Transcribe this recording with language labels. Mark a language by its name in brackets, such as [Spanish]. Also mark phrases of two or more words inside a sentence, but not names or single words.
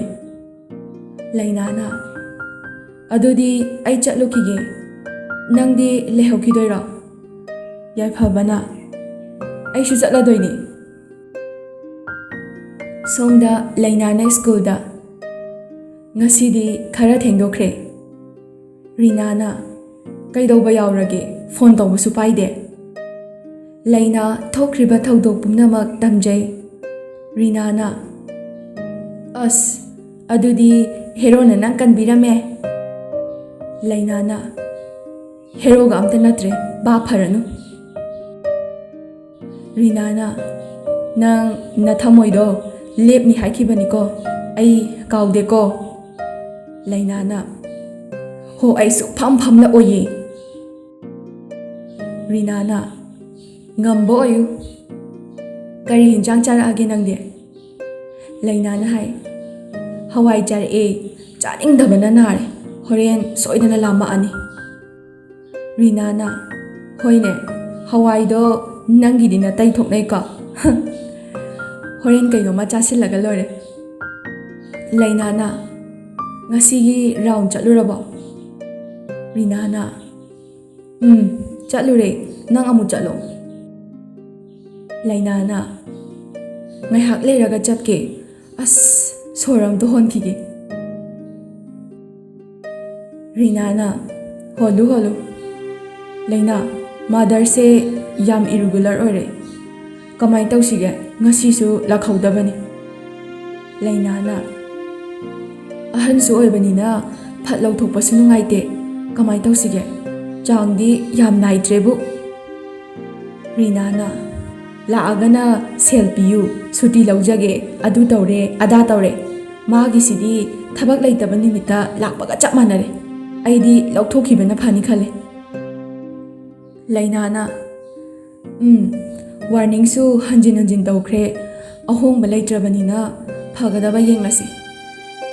[Manipuri] Leina na adudi ai chatlukige nangdi lehaukidoira. Yaiphaba na ai shu chatladoini. Somda leina na school da ngasidi khara thengdokre. Rina na kaidoba yaurage phone tawbasu paide. Leina thokriba thaudok pumnamak tamjai. Rina na as adudi hero na nang kanbirame. Leina na hero ga amta natre ba pharanu. Rina na nang nathamoido lepni haikibani ko ai kaude ko. Leina na ho ai su pham na oye. Rina na ngambo ayu kari hinjang chara age nangde. Leina na hai hawai jar charing dabana nare horen soidana lama ani. Rina na hoine hawai do nangi dina tai thoknai ka horen kaino ma chasilaga lore. Leina na ngasigi round chalurabo. Rina na chalure nang amu chalo. Leina na ngaihak leiraga chatke as soram to honkige. Rina na holu Leina mother se yam irregular ore kamai tawsige ngasisu lakhaudabani. Leina na ahan su oibanina phat lauthokpasu nungaite kamai tawsige changdi yam naitrebu. Rina na laagana selpiyu suti laujage adu tawre ada tawre magi sidi thabak laitaba nimita lakpaga chap manare aidi lauthokhibana phani khale. Leina na warning su hanjin tawkre ahongba laitrabanina phagadaba yenglase.